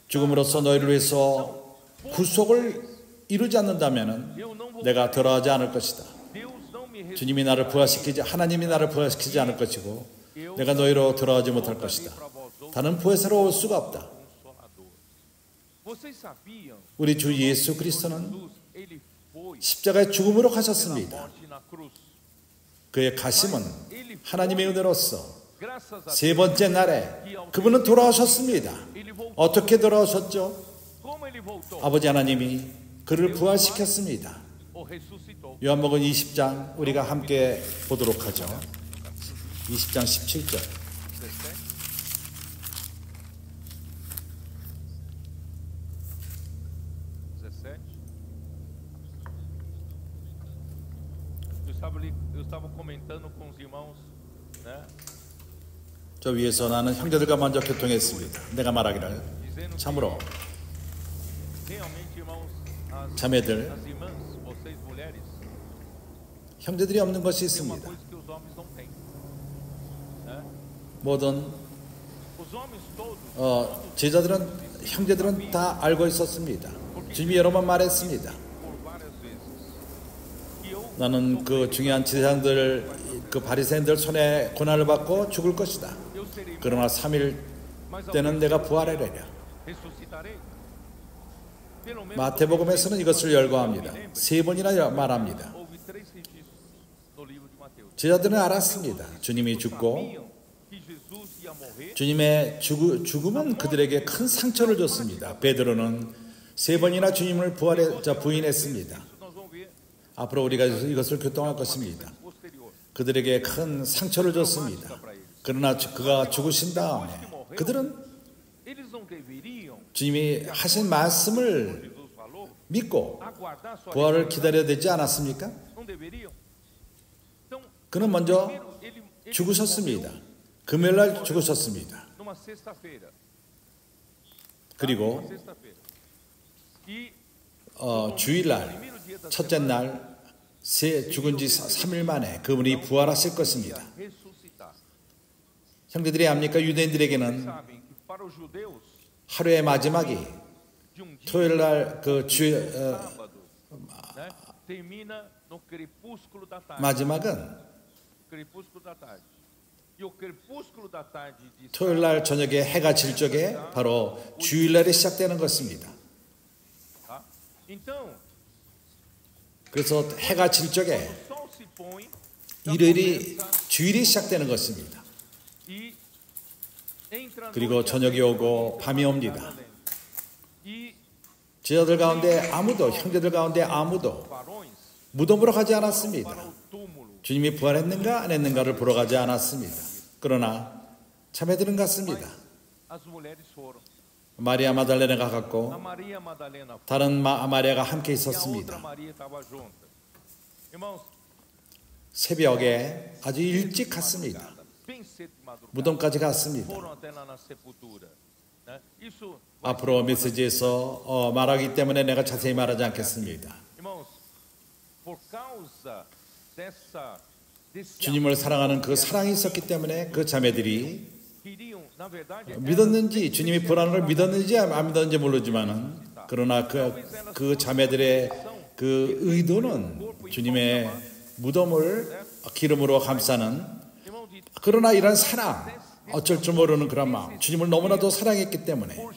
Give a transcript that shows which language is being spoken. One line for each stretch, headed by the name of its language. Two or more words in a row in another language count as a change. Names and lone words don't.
Korean: 죽음으로써 너희를 위해서 구속을 이루지 않는다면
Portuguese: Eu não vou.
Korean: 내가 돌아가지 않을 것이다.
Portuguese: Deus não me
Korean: 주님이 나를 부활시키지, 하나님이 나를 부활시키지 않을 것이고 내가 너희로 돌아가지 못할 것이다.
Portuguese: para vós outros
Korean: 다른 보혜사로 올 수가 없다.
Portuguese: consolador. Vocês sabiam?
Korean: 우리 주 예수 그리스도는
Portuguese: Jesus, ele foi
Korean: 십자가의 죽음으로
Portuguese: pela
Korean: 가셨습니다.
Portuguese: morte na cruz.
Korean: 그의 가심은
Portuguese: Ele foi,
Korean: 하나님의 은혜로서
Portuguese: graças a
Korean: 세 번째 날에 그분은 돌아오셨습니다.
Portuguese: ele voltou.
Korean: 어떻게 돌아오셨죠?
Portuguese: Como ele voltou?
Korean: 아버지 하나님이 그를 부활시켰습니다.
Portuguese: Ou ressuscitou?
Korean: 요한복음 20장 우리가 함께 보도록 하죠. 20장 17절. 17.
Portuguese: Eu estava comentando com os irmãos, né?
Korean: 저 위에서 나는 형제들과 먼저 교통했습니다. 내가 말하기를
Portuguese: Dizendo que
Korean: 참으로
Portuguese: realmente, irmãos,
Korean: 자매들,
Portuguese: as irmãs, vocês mulheres,
Korean: 형제들이 없는 것이
Portuguese: tem uma
Korean: 있습니다.
Portuguese: coisa que os homens não têm, né?
Korean: 모든
Portuguese: Os homens todos,
Korean: 제자들은 형제들은 다 알고 있었습니다. 주님이 여러 번 말했습니다.
Portuguese: por várias vezes, que eu
Korean: 나는 그 중요한 제사장들, 그 바리새인들 손에 고난을 받고 죽을 것이다.
Portuguese: serei,
Korean: 그러나 3일
Portuguese: mas ao
Korean: 때는 내가 부활하리라.
Portuguese: ressuscitarei. Pelo menos
Korean: 마태복음에서는 이것을 열거합니다. 3번이나 말합니다.
Portuguese: houve 3 registros no livro de Mateus.
Korean: 제자들은 알았습니다. 주님이 죽고
Portuguese: Sabiam que Jesus ia morrer.
Korean: 주님의 죽음은 그들에게 큰 상처를 줬습니다. 베드로는 3번이나 주님을 부인했습니다.
Portuguese: Isso nós vamos ver
Korean: 앞으로 우리가 이것을 교통할 것입니다.
Portuguese: posterior.
Korean: 그들에게 큰 상처를 줬습니다. 그러나 그가 죽으신 다음에 그들은
Portuguese: Eles não deveriam,
Korean: 주님이 하신 말씀을
Portuguese: Jesus falou,
Korean: 믿고
Portuguese: aguardar sua
Korean: 부활을 기다려야 되지 않았습니까?
Portuguese: Não deveriam? Então,
Korean: 그는 먼저
Portuguese: primeiro, ele
Korean: 죽으셨습니다. 금요일날 죽으셨습니다.
Portuguese: numa sexta-feira.
Korean: 그리고
Portuguese: Numa sexta-feira. E
Korean: 주일날
Portuguese: primeiro dia da
Korean: 첫째 날 죽은 지 3일 만에 그분이 부활하실 것입니다.
Portuguese: ressuscitar.
Korean: 형제들이 압니까? 유대인들에게는
Portuguese: Sabem que para os judeus,
Korean: 하루의 마지막이
Portuguese: de dia
Korean: 토요일날
Portuguese: sábado, né, termina no crepúsculo da tarde.
Korean: 마지막은
Portuguese: Crepúsculo da tarde. E o crepúsculo da tarde de
Korean: 토요일날 저녁에 해가 질 적에 바로 주일날이 시작되는 것입니다.
Portuguese: tá? Então,
Korean: 그래서 해가 질 적에
Portuguese: o sol se põe,
Korean: 일요일이 주일이 시작되는 것입니다.
Portuguese: e entra a
Korean: 그리고
Portuguese: noite,
Korean: 저녁이 오고 밤이 옵니다.
Portuguese: e
Korean: 제자들 가운데 아무도, 형제들 가운데 아무도
Portuguese: varões
Korean: 무덤으로 가지
Portuguese: para
Korean: 않았습니다.
Portuguese: o túmulo.
Korean: 주님이 부활했는가 안 했는가를 보러 가지 않았습니다. 그러나 자매들은 갔습니다.
Portuguese: As mulheres foram.
Korean: 마리아 마달레나가
Portuguese: A
Korean: 갔고
Portuguese: Maria Madalena foi.
Korean: 다른 마리아가 함께
Portuguese: E a outra
Korean: 있었습니다.
Portuguese: Maria estava junto. Irmãos,
Korean: 새벽에 아주 일찍 갔습니다. 무덤까지 갔습니다. 앞으로 메시지에서 말하기 때문에 내가 자세히 말하지 않겠습니다. 주님을 사랑하는 그 사랑이 있었기 때문에 그 자매들이 믿었는지, 주님이 부활하는 걸 믿었는지 안 믿었는지 모르지만은, 그러나 그 자매들의 그 의도는 주님의 무덤을 기름으로 감싸는, 그러나 이런 사랑, 어쩔 줄 모르는 그런 마음, 주님을 너무나도 사랑했기 때문에.